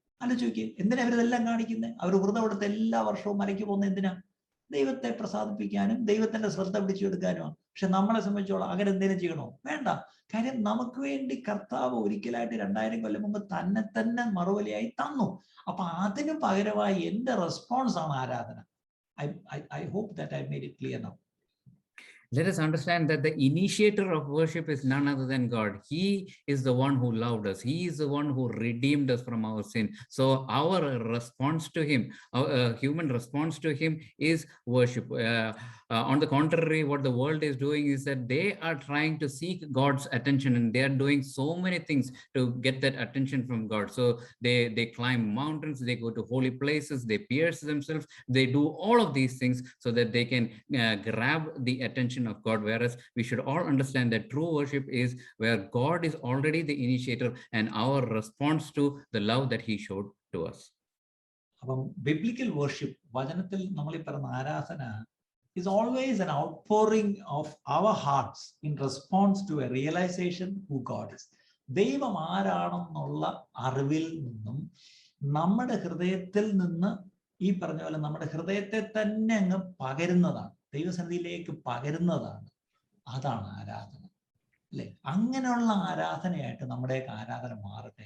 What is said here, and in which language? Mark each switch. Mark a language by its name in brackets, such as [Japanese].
[Malayalam] ആലോചിച്ച് എന്തിനാ അവരിതെല്ലാം കാണിക്കുന്നത്? അവർ വ്രതമെടുത്ത് എല്ലാ വർഷവും മലയ്ക്ക് പോകുന്നത് എന്തിനാ? ദൈവത്തെ പ്രസാദിപ്പിക്കാനും ദൈവത്തിന്റെ ശ്രദ്ധ പിടിച്ചെടുക്കാനുമാണ്. പക്ഷെ നമ്മളെ സംബന്ധിച്ചോളം അങ്ങനെ എന്തെങ്കിലും ചെയ്യണോ? വേണ്ട. കാര്യം നമുക്ക് വേണ്ടി കർത്താവ് ഒരിക്കലായിട്ട് 2000 കൊല്ലം മുമ്പ് തന്നെ മറുപടിയായി തന്നു. അപ്പൊ അതിന് പകരമായി എന്റെ റെസ്പോൺസ് ആണ് ആരാധന. [English] I hope that I made it clear now. Let us understand that the initiator of worship is none other than God. He is the one who loved us. He is the one who redeemed us from our sin. So our response to him, our human response to him is worship. On the contrary, what the world is doing is that they are trying to seek God's attention, and they are doing so many things to get that attention from God. So they climb mountains, they go to holy places, they pierce themselves, they do all of these things so that they can grab the attention of God. Whereas we should all understand that true worship is where God is already the initiator and our response to the love that he showed to us. [Malayalam] അപ്പം [English] biblical worship, [Malayalam] വചനത്തിൽ നമ്മൾ ഈ പറയുന്ന ആരാധന, [English] is always an outpouring of our hearts in response to a realization who God is. [Malayalam] ദൈവം ആരാണെന്നുള്ള അറിവിൽ നിന്നും നമ്മുടെ ഹൃദയത്തിൽ നിന്ന് ഈ പറഞ്ഞ പോലെ നമ്മുടെ ഹൃദയത്തെ തന്നെ അങ്ങ് പകരുന്നതാണ്, ദൈവസന്നിധിയിലേക്ക് പകരുന്നതാണ്. അതാണ് ആരാധന, അല്ലെ? അങ്ങനെയുള്ള ആരാധനയായിട്ട് നമ്മുടെയൊക്കെ ആരാധന മാറട്ടെ.